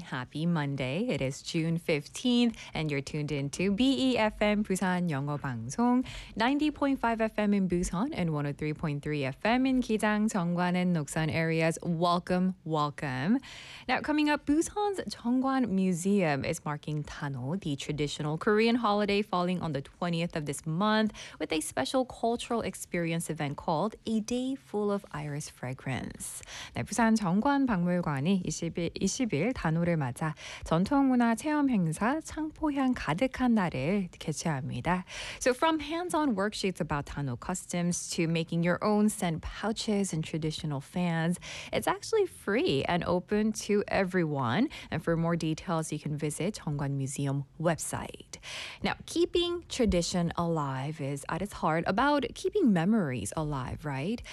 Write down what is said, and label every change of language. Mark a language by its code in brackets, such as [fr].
[en] Happy Monday. It is June 15th and you're tuned into BEFM Busan Yeongo Bangsong, 90.5 FM in Busan and 103.3 FM in Gijang, Jeongwan and Noksan areas. Welcome, welcome. Now coming up, Busan's Jeongwan Museum is marking Tano, the traditional Korean holiday falling on the 20th of this month with a special cultural experience event called A Day Full of Iris Fragrance. [ko] 네, 부산 정관 박물관이 20일 단오를 맞아 전통문화 체험 행사 창포향 가득한 날을 개최합니다. [en] So from hands-on worksheets about Tano customs to making your own scent pouches and traditional fans, it's actually free and open to everyone. And for more details, you can visit 정관 Museum website. Now, keeping tradition alive is at its heart about keeping memories alive, right?